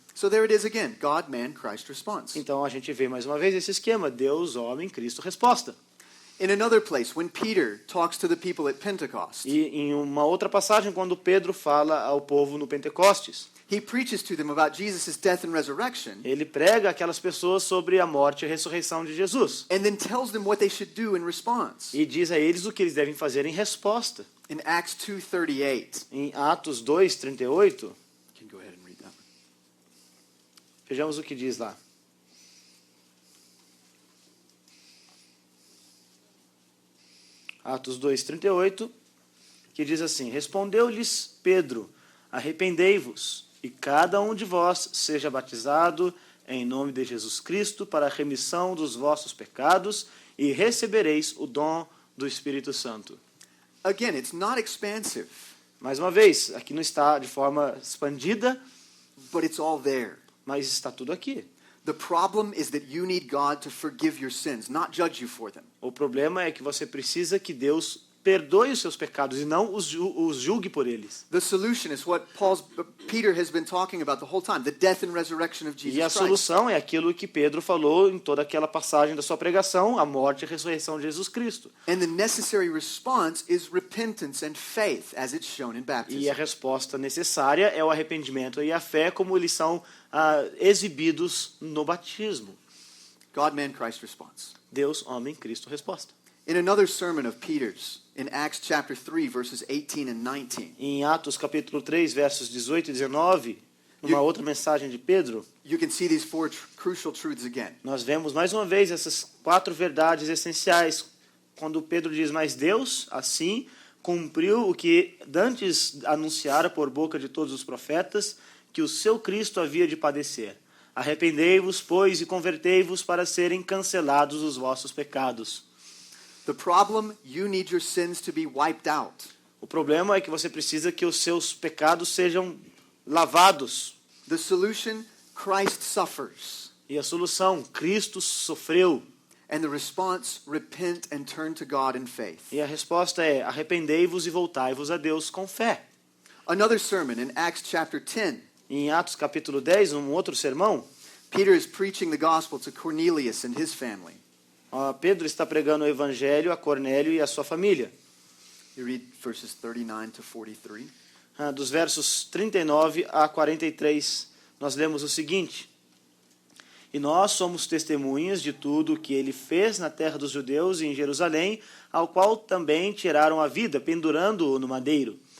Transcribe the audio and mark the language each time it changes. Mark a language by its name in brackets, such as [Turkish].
[English] So there it is again, God, man, Christ response. [Portuguese] Então a gente vê mais uma vez esse esquema: Deus, homem, Cristo, resposta. [English] In another place, when Peter talks to the people at Pentecost, [Portuguese] E em uma outra passagem, quando Pedro fala ao povo no Pentecostes, [English] he preaches to them about Jesus' death and resurrection, [Portuguese] ele prega aquelas pessoas sobre a morte e a ressurreição de Jesus. [English] and then tells them what they should do in response. [Portuguese] E diz a eles o que eles devem fazer em resposta. [English] In Acts 2:38, [Portuguese] Em Atos 2:38, [English] you can go ahead and read that. [Portuguese] vejamos o que diz lá. Atos 2:38, que diz assim: Respondeu-lhes Pedro: Arrependei-vos, e cada um de vós seja batizado em nome de Jesus Cristo para a remissão dos vossos pecados, e recebereis o dom do Espírito Santo. [English] Again, it's not expansive, [Portuguese] Mais uma vez, aqui não está de forma expandida, [English] but it's all there. [Portuguese] mas está tudo aqui. [English] The problem is that you need God to forgive your sins, not judge you for them. [Portuguese] O problema é que você precisa que Deus perdoe os seus pecados e não os julgue por eles. [English] The solution is what Peter has been talking about the whole time, the death and resurrection of [Portuguese] E a [English] Jesus Christ. [Portuguese] solução é aquilo que Pedro falou em toda aquela passagem da sua pregação, a morte e a ressurreição de Jesus Cristo. [English] And the necessary response is repentance and faith, as it's shown in [Portuguese] E a [English] baptism. [Portuguese] resposta necessária é o arrependimento e a fé, como eles são exibidos no batismo. [English] God, man, Christ response. [Portuguese] Deus, homem, Cristo, resposta. [English] In another sermon of Peter's, in Acts chapter 3, verses 18 and 19, [Portuguese] Em Atos capítulo 3, versos 18 e 19, numa outra mensagem de Pedro, [English] you can see these 4 crucial truths again. [Portuguese] nós vemos mais uma vez essas 4 verdades essenciais, quando Pedro diz: Mas Deus, assim, cumpriu o que dantes anunciara por boca de todos os profetas, que o seu Cristo havia de padecer. Arrependei-vos, pois, e convertei-vos para serem cancelados os vossos pecados. [English] The problem, you need your sins to be wiped out. [Portuguese] O problema é que você precisa que os seus pecados sejam lavados. [English] The solution, Christ suffers. [Portuguese] E a solução: Cristo sofreu. [English] And the response, repent and turn to God in faith. [Portuguese] E a resposta é: arrependei-vos e voltai-vos a Deus com fé. [English] Another sermon in Acts chapter 10, [Portuguese] Em Atos capítulo 10, um outro sermão, [English] Peter is preaching the gospel to Cornelius and his family. [Portuguese] Pedro está pregando o evangelho a Cornélio e a sua família. [English] You read verses 39 to 43. [Portuguese] Dos versos 39 a 43, nós lemos o seguinte: E nós somos testemunhas de tudo o que ele fez na terra dos judeus e em Jerusalém, ao qual também tiraram a vida, pendurando-o no madeiro.